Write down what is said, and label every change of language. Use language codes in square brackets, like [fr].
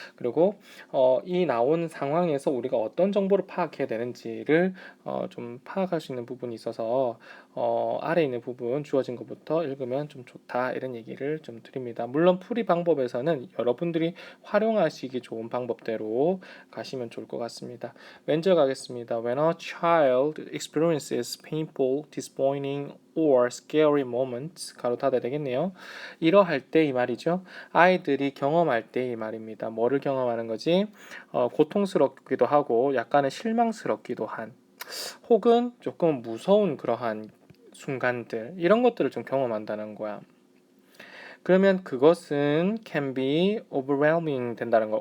[ko] 그리고 이 나온 상황에서 우리가 어떤 정보를 파악해야 되는지를 좀 파악할 수 있는 부분이 있어서 아래에 있는 부분 주어진 것부터 읽으면 좀 좋다 이런 얘기를 좀 드립니다. 물론 풀이 방법에서는 여러분들이 활용하시기 좋은 방법대로 가시면 좋을 것 같습니다. 왼쪽 가겠습니다. [en] When a child experiences painful, disappointing or scary moments [ko] 가로 닫아야 되겠네요. 이러할 때 이 말이죠. 아이들이 경험할 때 이 말입니다. 뭐를 경험하는 거지? 고통스럽기도 하고 약간은 실망스럽기도 한 혹은 조금 무서운 그러한 순간들 이런 것들을 좀 경험한다는 거야. 그러면 그것은 [en] can be overwhelming [ko] 된다는 거야.